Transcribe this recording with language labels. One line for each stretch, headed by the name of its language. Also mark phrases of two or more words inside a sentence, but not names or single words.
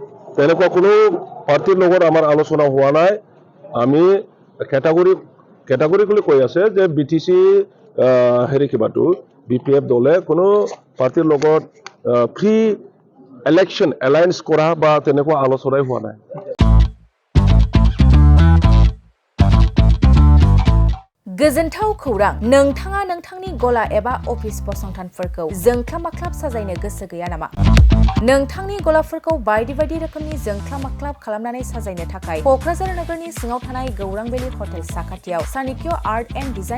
Assamese: তেনেকুৱা কোনো পাৰ্টিৰ লগত আমাৰ আলোচনা হোৱা নাই আমি কেটাগৰিকলি কৈ আছে যে BTC হেৰি কিবাটো BPF দলে কোনো পাৰ্টিৰ লগত
English: pre election alliance
Assamese: কৰা বা তেনেকুৱা আলোচনাই হোৱা নাই
Bodo: गोजोनथाव खौरां नोंथाङा नोंथांनि गला एबा अफिस फसंथानफोरखौ जोंख्लाब माख्लाब साजायनो गोसो गैया नामा नोंथांनि गलाफोरखौ बायदि रोखोमनि जोंख्लाब माख्लाब खालामनानै साजायनो थाखाय कक्राझार नोगोरनि सिङाव थानाय गौरां भेलि हटेल साखाथियाव सानिक्य आर्ट एन्ड डिजाइन